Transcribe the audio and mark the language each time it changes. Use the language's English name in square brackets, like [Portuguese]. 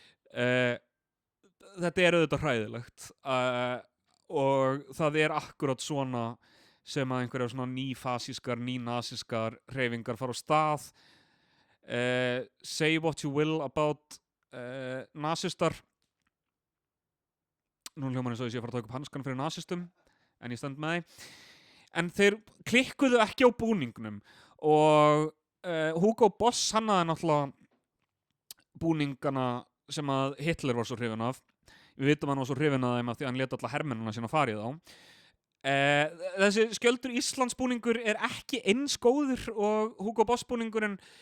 [Icelandic] Þetta er auðvitað hræðilegt og það er akkurat svona sem að einhverjar svona nýfasískar, nýnasískar hreyfingar fara á stað. [English] Say what you will about nasistar. [Icelandic] Nú hljómar eins og ég sé að fara að taka upp hanskan fyrir nasistum, en ég stend með því. En þeir klikkuðu ekki á búningnum og Hugo Boss hannaði náttúrulega búningana sem að Hitler var svo hrifinn af. Við vitum að hann var svo hrifinn af þeim af því að hann lét alla hermennina sína fara í þá. Þessi Skjöldur Íslands búningur er ekki eins góður og Hugo Boss búningurinn.